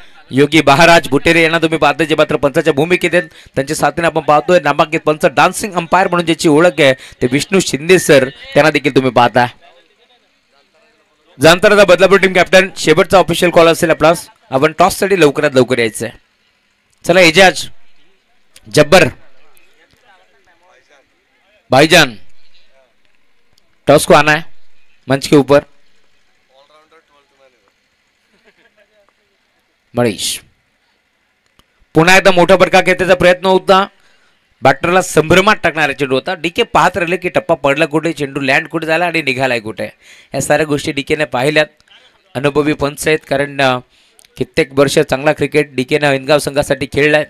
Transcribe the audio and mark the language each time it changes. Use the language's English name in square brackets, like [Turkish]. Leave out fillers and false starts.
[Marathi] योगी महाराज बुटेरे यांना तुम्ही पाहताय, जे मात्र पंचाच्या भूमिकेत आहेत. त्यांच्या साथीने आपण पाहतोय नामांकित पंच डान्सिंग अंपायर म्हणून ज्याची ओळख आहे ते विष्णू शिंदे सर, त्यांना देखील तुम्ही पाहता. जांताराजा बदलापूर टीम कॅप्टन, शेवटचा ऑफिशियल कॉल असेल आपला, आपण टॉस साठी लवकरात लवकर यायचंय. [Hindi] चला एजाज, जब्बर, भाईजान, टॉस को आना है मंच के ऊपर. [Marathi] मनीष पुन्हा एकदा मोठा फटका घेण्याचा प्रयत्न होता, बॅटरला संभ्रमात टाकणारा चेंडू होता. डीके पाहत राहिले की टप्पा पडला कुठे, चेंडू लँड कुठे झाला आणि निघालाय कुठे. या साऱ्या गोष्टी डीकेने पाहिल्यात. अनुभवी पंच आहेत, कारण कित्येक वर्ष चांगला क्रिकेट डीकेनं हिंदगाव संघासाठी खेळलाय.